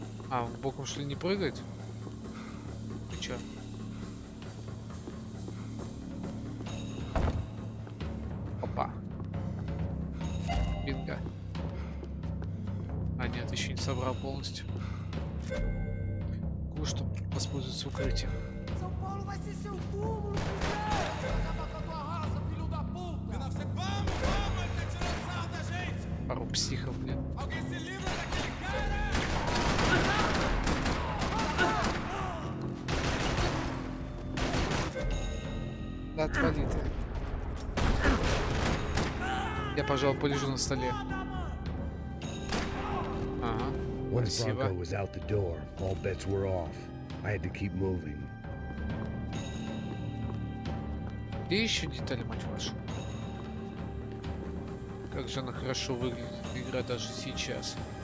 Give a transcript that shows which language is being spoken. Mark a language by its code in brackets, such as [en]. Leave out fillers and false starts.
[ru] А, он боком что ли не прыгает? Ты чё? Опа. Бинго. А нет, еще не собрал полностью. Чтобы воспользоваться укрытием. [pt] São Paulo vai ser seu túmulo, José! Acaba com a tua raça, filho da puta! Vamos, ele tá tirando sarro da gente! [ru] Пару психов, блин. [pt] Alguém se livra daquele cara! [ru] Да отвали ты. Я, пожалуй, полежу на столе. Ага. [en] Once [ru] Спасибо. [en] Bronco was out the door, all bets were off. I had to keep moving. [ru] Где еще детали, мать вашу? Как же она хорошо выглядит, игра даже сейчас.